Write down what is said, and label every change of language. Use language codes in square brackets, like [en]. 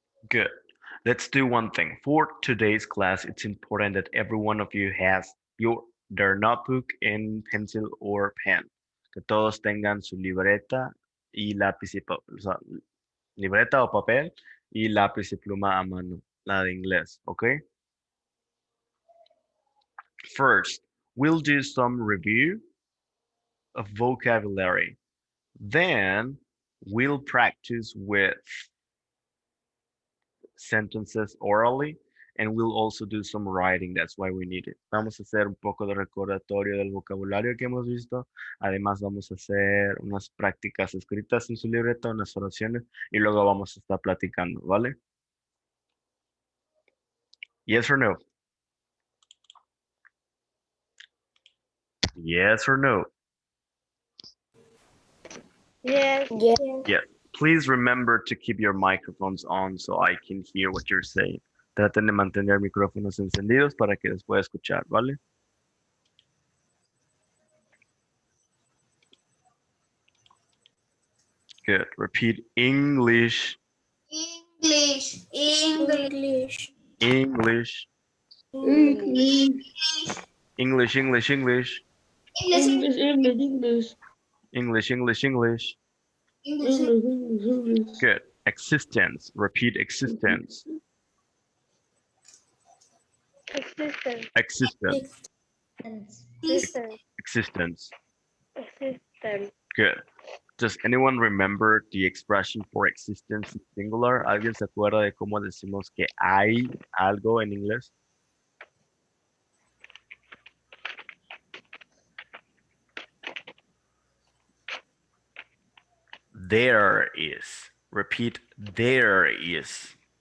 [en] Good. Let's do one thing. For today's class, it's important that every one of you has your their notebook and pencil or pen. [es] Que todos tengan su libreta y lápiz y papel, o sea, libreta o papel y lápiz y pluma a mano, la de inglés, ¿ok? [en] First, we'll do some review of vocabulary. Then we'll practice with sentences orally and we'll also do some writing. That's why we need it. [es] Vamos a hacer un poco de recordatorio del vocabulario que hemos visto. Además, vamos a hacer unas prácticas escritas en su libreta, unas oraciones y luego vamos a estar platicando, ¿vale? [en] Yes or no? Yes or no? Yes. Yes. Yeah. Please remember to keep your microphones on so I can hear what you're saying. [es] Traten de mantener micrófonos encendidos para que les pueda escuchar, ¿vale? [en] Good. Repeat English, English. English. English. English, English. English, English, English, English. English, English, English. English. Good. Existence. Repeat existence. Existence. Existence. Existence. Existence. Existence. Good. Does anyone remember the expression for existence in singular? [es] ¿Alguien se acuerda de cómo decimos que hay algo en inglés? [en] There is. Repeat, there is.